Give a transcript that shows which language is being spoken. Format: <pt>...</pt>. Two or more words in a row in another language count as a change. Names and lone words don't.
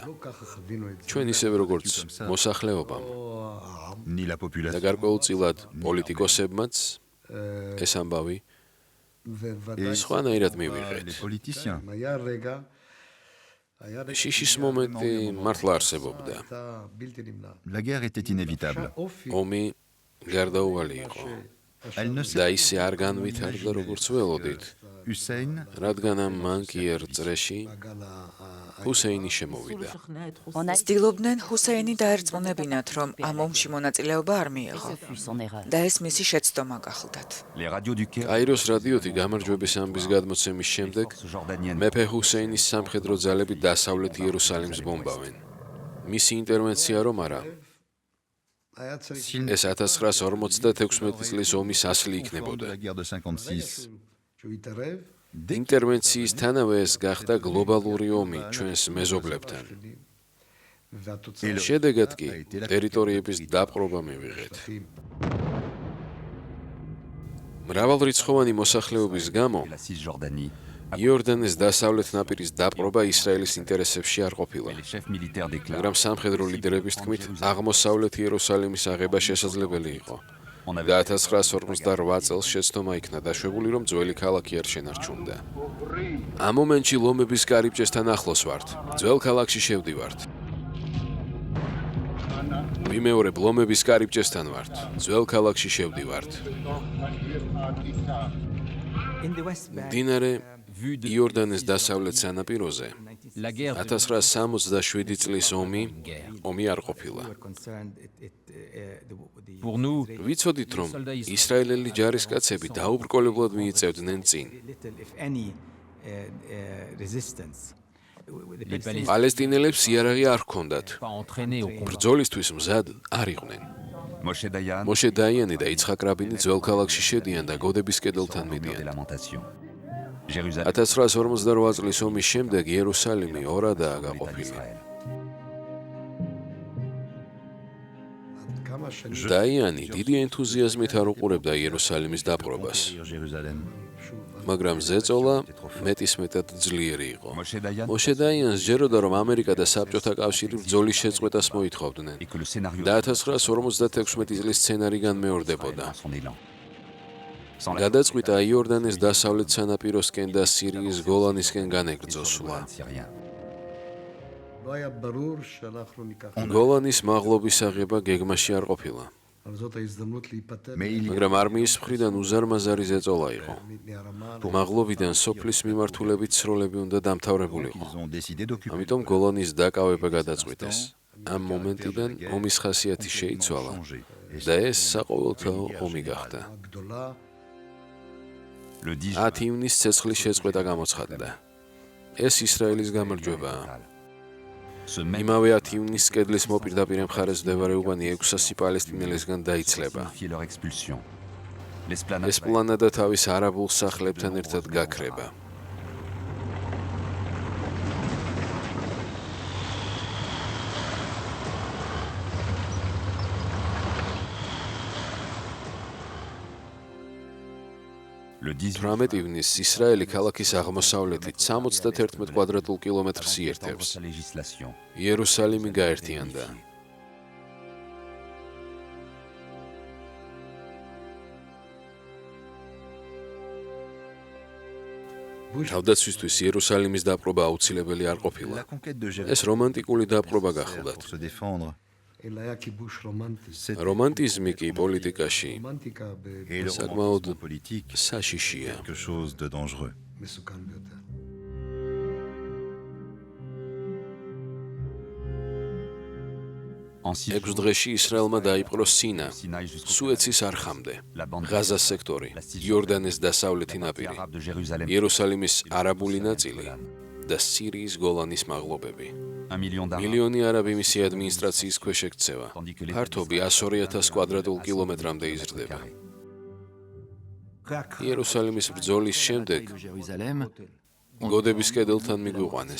<ka>ჩვენ ისევე როგორც მოსახლეობამ და გარკვეულწილად პოლიტიკოსებმაც ეს ამბავი სხვანაირად მივიღეთ. შიშის მომენტი მართლა არსებობდა. ომი გარდაუვალი იყო.</ka> <fr>Elle ne</fr> <ka>და</ka> <fr>sait</fr> <ka>ისე არ განვითარდა, როგორც ველოდით, Hussein რადგან ამ მანკიერ წრეში ჰუსეინი შემოვიდა. ცდილობდნენ ჰუსეინი დაერწმუნებინათ, რომ ამ ომში მონაწილეობა არ მიიღო და ეს მისი შეცდომა გახლდათ.</ka> <fr>Les radios du Caire,</fr> <ka>კაიროს რადიოთი გამარჯვების ამბის გადმოცემის შემდეგ</ka> <fr>jordanienne,</fr> <ka>მეფე ჰუსეინის სამხედრო ძალები დასავლეთ იერუსალიმს ბომბავენ. მისი ინტერვენცია რომ არა, ეს 1956 წლის ომის ასლი</ka> <fr>de</fr> <ka>იქნებოდა.</ka> <fr>la guerre de 56.</fr> <ka>ინტერვენციისთანავე ეს გახდა გლობალური ომი ჩვენს მეზობლებთან. შედეგად კი ტერიტორიების დაპყრობა მივიღეთ. მრავალრიცხოვანი მოსახლეობის გამო</ka> <fr>la Cisjordanie,</fr> <ka>იორდანეს დასავლეთ ნაპირის დაპყრობა ისრაელის ინტერესებში არ ყოფილა.</ka> <fr>les chefs militaires déclarent</fr> <ka>მაგრამ სამხედრო ლიდერების თქმით, აღმოსავლეთ იერუსალიმის აღება შესაძლებელი იყო. და 1948 წელს შეცდომა იქნა დაშვებული, რომ ძველი ქალაქი არ შენარჩუნდა. ამ მომენტში ლომების კარიბჭესთან ახლოს ვართ. ძველ ქალაქში შევდივართ. ვიმეორებ, ლომების კარიბჭესთან ვართ. ძველ ქალაქში შევდივართ. მდინარე იორდანეს დასავლეთ სანაპიროზე</ka> <fr>La guerre de</fr> <ka>1967 წლის ომი არ ყოფილა.</ka> <fr>pour nous,</fr> <ka>ვიცოდით, რომ ისრაელელი ჯარისკაცები დაუბრკოლებლად მიიწევდნენ წინ.</ka> <fr>les Palestiniens</fr> <ka>პალესტინელებს იარაღი არ ჰქონდათ.</ka> <fr>pas entraînés au combat.</fr> <ka>ბრძოლისთვის მზად არ იყვნენ. Moshe Dayan, მოშე დაიანი და იცხაკ რაბინი ძველ ქალაქში შედიან და გოდების კედელთან</ka> <fr>des</fr> <ka>მიდიან.</ka> <fr>lamentations. Jérusalem,</fr> <ka>1948 წლის ომის შემდეგ იერუსალიმი ორადაა</ka> <fr>l'État</fr> <ka>გაყოფილი.</ka> <fr>d'Israël.</fr> <ka>დაიანი დიდი ენთუზიაზმით არ უყურებდა იერუსალიმის დაპყრობას, Jérusalem. მაგრამ ზეწოლა მეტისმეტად ძლიერი იყო. Moshe Dayan მოშე დაიანს ჯეროდა, რომ ამერიკა და საბჭოთა კავშირი ბრძოლის შეწყვეტას მოითხოვდნენ</ka> <fr>et que le scénario</fr> <ka>და 1956 წლის სცენარი განმეორდებოდა.</ka> <fr>dans son élan. Sans la</fr> <ka>გადაწყვიტა იორდანეს დასავლეთ სანაპიროსკენ და სირიის გოლანისკენ განეგრძო სვლა.</ka> <fr>syrien.</fr> <ka>გოლანის მაღლობის აღება გეგმაში არ ყოფილა,</ka> <fr>Mais il y a</fr> <ka>მაგრამ არმიის მხრიდან უზარმაზარი ზეწოლა იყო. მაღლობიდან სოფლის მიმართულებით სროლები უნდა დამთავრებულიყო.</ka> <fr>ils ont décidé d'occuper.</fr> <ka>ამიტომ გოლანის დაკავება გადაწყვიტეს. ამ მომენტიდან ომის ხასიათი შეიცვალა და ეს საყოველთაო ომი გახდა.</ka> <fr>Le 10</fr> <ka>10 ივნისს ცეცხლის შეწყვეტა გამოცხადდა. ეს ისრაელის გამარჯვებაა.</ka> <fr>ce même</fr> <ka>იმავე 10 ივნისს კედლის მოპირდაპირე მხარეს მდებარეობანი 600 პალესტინელისგან დაიცლება.</ka> <fr>signifie leur expulsion. L'esplanade</fr> <ka>ეს პლანადა თავის არაბულ სახლებთან ერთად გაქრება.</ka> <fr>le 18</fr> <ka>18 ივნისს ისრაელი ქალაქის აღმოსავლეთით 71 კვადრატულ კილომეტრს იერთებს.</ka> <fr>sa législation.</fr> <ka>იერუსალიმი გაერთიანდა. თავდაცვისთვის იერუსალიმის დაპყრობა აუცილებელი არ ყოფილა.</ka> <fr>La conquête de</fr> <ka>ეს Jérusalem რომანტიკული დაპყრობა გახლდათ.</ka> <fr>pour se défendre. C'est</fr> <ka>რომანტიზმი კი პოლიტიკაში</ka> <fr>et le</fr> <ka>საკმაოდ</ka> <fr>romantisme politique</fr> <ka>საშიშია.</ka> <fr>quelque chose de dangereux. En 6</fr> <ka>6 დღეში ისრაელმა დაიპყრო სინა,</ka> <fr>Sinaï jusqu'au</fr> <ka>სუეცის არხამდე,</ka> <fr>la bande</fr> <ka>ღაზას სექტორი, იორდანეს დასავლეთი ნაპირი,</ka> <fr>arabe de Jérusalem.</fr> <ka>იერუსალიმის არაბული ნაწილი და სირიის გოლანის მაღლობები.</ka> <fr>1 million d'arabes.</fr> <ka>მილიონი არაბი მისი ადმინისტრაციის ქვეშ ექცევა. ფართობი 102,000 კვადრატულ კილომეტრამდე იზრდება. იერუსალიმის ბრძოლის შემდეგ გოდების კედელთან მიგვიყვანეს.</ka>